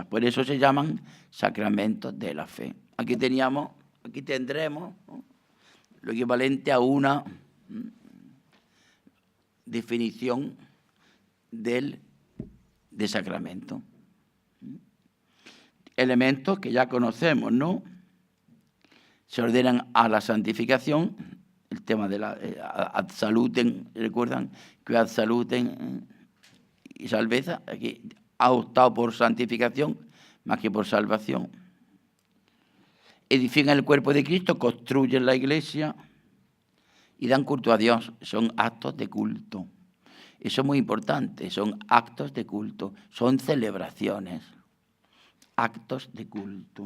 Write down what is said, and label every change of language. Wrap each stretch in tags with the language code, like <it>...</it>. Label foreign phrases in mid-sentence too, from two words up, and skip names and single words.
<es>Por eso se llaman sacramentos de la fe. Aquí tendremos, ¿no?, lo equivalente a una definición de sacramento. Elementos que ya conocemos, ¿no? Se ordenan a la santificación, el tema de la</es> <la>ad salutem,</la> <es>¿recuerdan? Que</es> <la>ad salutem</la> <es>y salveza, aquí ha optado por santificación más que por salvación. Edifican el cuerpo de Cristo, construyen la iglesia y dan culto a Dios. Son actos de culto. Eso es muy importante, son actos de culto, son celebraciones, actos de culto.</es>